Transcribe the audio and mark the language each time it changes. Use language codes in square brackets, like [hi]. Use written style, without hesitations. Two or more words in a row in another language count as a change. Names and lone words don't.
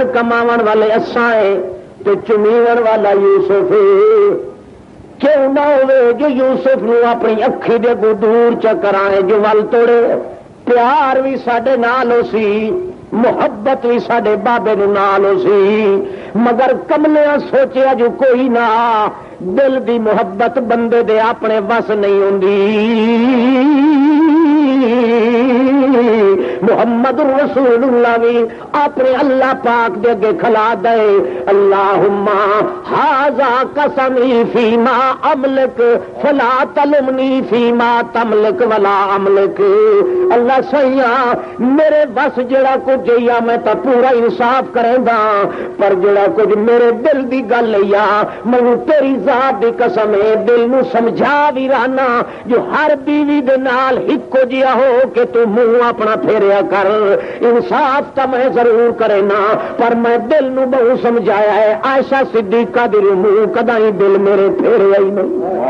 [pa] کماون والے اساں ہیں تے چمیون والا یوسف کیوں نہ ہوئے جو یوسف نو اپنی اکھی دے کو دور چکرائے جو ول توڑے پیار بھی ساڈے نال ہو سی محبت بھی ساڈے بابے نو نال ہو سی مگر کملیاں سوچیا جو کوئی نہ دل دی محبت بندے دے اپنے وس نہیں ہوندی محمد رسول اللہ بھی اپنے اللہ پاک دے اگے کھلا دے [ar] اللہم ھذا قسمی فیما املک فلا تلمنی فیما تملک ولا املک [pa] اللہ سیاں میرے بس جڑا کچھ یا میں تا پورا انصاف کریں دا پر جڑا کچھ میرے دل دی گل یا مینوں تیری ذات دی قسم ہے دل نو سمجھا بھی رانا جو ہر بیوی دے نال ہکو جیا ہو کہ تو منہ اپنا پھیریا کر انصاف تا میں ضرور کرے نا پر میں دل نو بہو سمجھایا ہے عائشہ صدیقہ دی منہ کدائی دل میرے پھیریا ہی نہیں